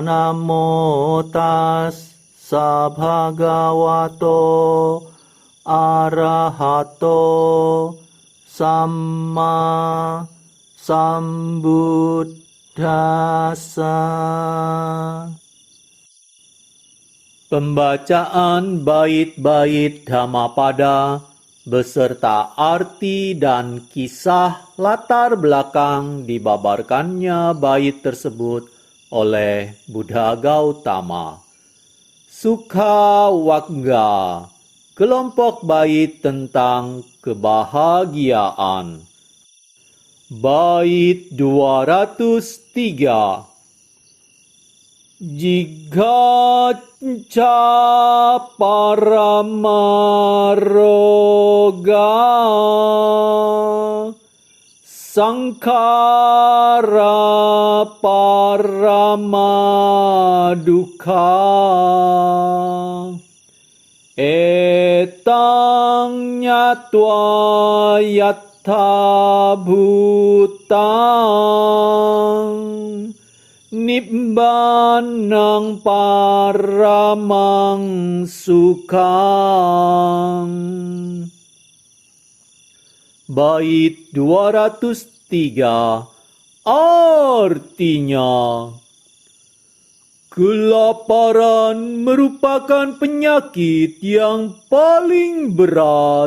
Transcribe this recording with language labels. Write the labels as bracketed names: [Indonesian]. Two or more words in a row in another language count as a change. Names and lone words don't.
[Pali] Namo tassa bhagavato arahato samma sambuddhassa. [Indonesian] Pembacaan bait-bait Dhammapada beserta arti dan kisah latar belakang dibabarkannya bait tersebut oleh Buddha Gautama. Sukha Wagga, kelompok bait tentang kebahagiaan. Bait 203. [Pali] Jigaccha paramaroga sankhara paramadukkha etang nyatva yattha bhutang Nibbanang paramang sukhang. [Indonesian] Bait 203 artinya, kelaparan merupakan penyakit yang paling berat.